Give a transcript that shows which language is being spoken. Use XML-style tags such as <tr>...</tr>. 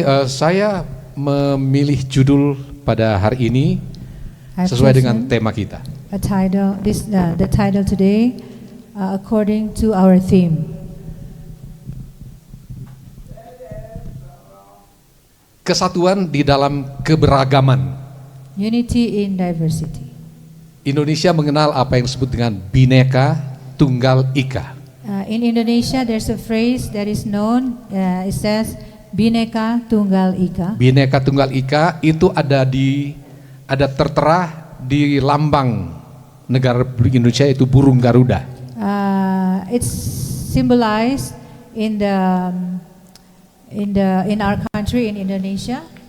<id>Saya memilih judul pada hari ini sesuai dengan tema kita.</id> <en>The title today, according to our theme.</en> <id>Kesatuan di dalam keberagaman.</id> <en>Unity in diversity.</en> <id>Indonesia mengenal apa yang disebut dengan Bhinneka Tunggal Ika.</id> <en>In Indonesia, there's a phrase that is known. It says Bhinneka Tunggal Ika.</en> <id>Bhinneka Tunggal Ika itu ada tertera di lambang negara Republik Indonesia, itu burung Garuda.</id> <en>It's symbolized in our country, in Indonesia.</en>